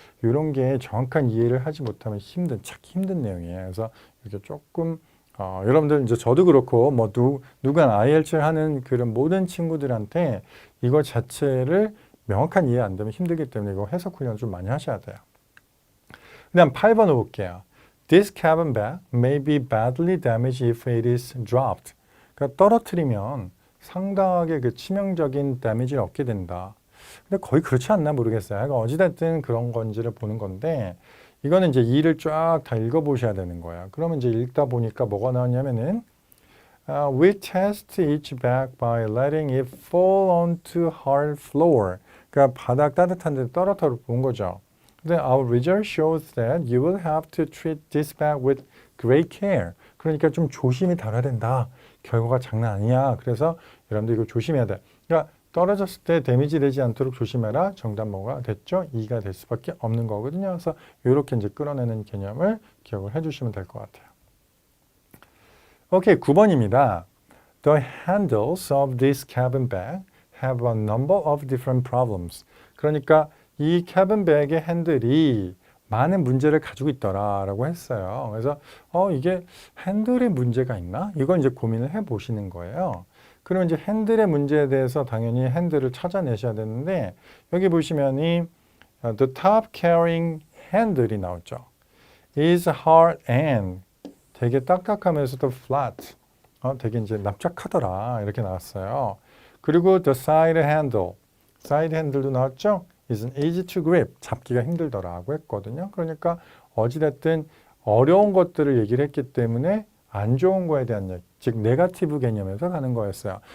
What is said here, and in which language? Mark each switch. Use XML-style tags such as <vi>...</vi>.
<ko>이런 게 정확한 이해를 하지 못하면 찾기 힘든 내용이에요. 그래서 이렇게 조금 여러분들 이제 저도 그렇고 뭐 누가 IELTS를 하는 그런 모든 친구들한테 이거 자체를 명확한 이해 안 되면 힘들기 때문에 이거 해석 훈련 좀 많이 하셔야 돼요. 그다음 8번을 볼게요.</ko> <en>This cabin bag may be badly damaged if it is dropped.</en> <ko>그러니까 떨어뜨리면 상당하게 그 치명적인 데미지를 얻게 된다. 근데 거의 그렇지 않나 모르겠어요. 그러니까 어찌됐든 그런 건지를 보는 건데 이거는 이제 이를 쫙 다 읽어보셔야 되는 거예요. 그러면 이제 읽다 보니까 뭐가 나왔냐면은</ko> <en>We test each bag by letting it fall onto hard floor.</en> <ko>그러니까 바닥 따뜻한 데 떨어뜨려 본 거죠. 근데</ko> <en>our result shows that you will have to treat this bag with great care.</en> <ko>그러니까 좀 조심히 다뤄야 된다. 결과가 장난 아니야. 그래서 여러분들 이거 조심해야 돼. 그러니까 떨어졌을 때 데미지 되지 않도록 조심해라. 정답 뭐가 됐죠? 2가 될 수밖에 없는 거거든요. 그래서 이렇게 이제 끌어내는 개념을 기억을 해주시면 될 것 같아요. 오케이, 9번입니다.</ko> <en>The handles of this cabin bag have a number of different problems.</en> <ko>그러니까 이 cabin bag의 핸들이 많은 문제를 가지고 있더라라고 했어요. 그래서 이게 핸들에 문제가 있나? 이건 이제 고민을 해보시는 거예요. 그러면 이제 핸들의 문제에 대해서 당연히 핸들을 찾아내셔야 되는데 여기 보시면이</ko> <en>the top carrying handle</en> <ko>이 나왔죠.</ko> <en>is hard and</en> <ko>되게 딱딱하면서도</ko> <en>flat.</en> <ko>되게 이제 납작하더라 이렇게 나왔어요. 그리고</ko> <en>the side handle</en> <ko>도 나왔죠.</ko> <en>is easy to grip.</en> <ko>잡기가 힘들더라고 했거든요. 그러니까 어찌됐든 어려운 것들을 얘기를 했기 때문에 안 좋은 거에 대한 얘기, 즉 네거티브 개념에서 가는 거였어요.</ko>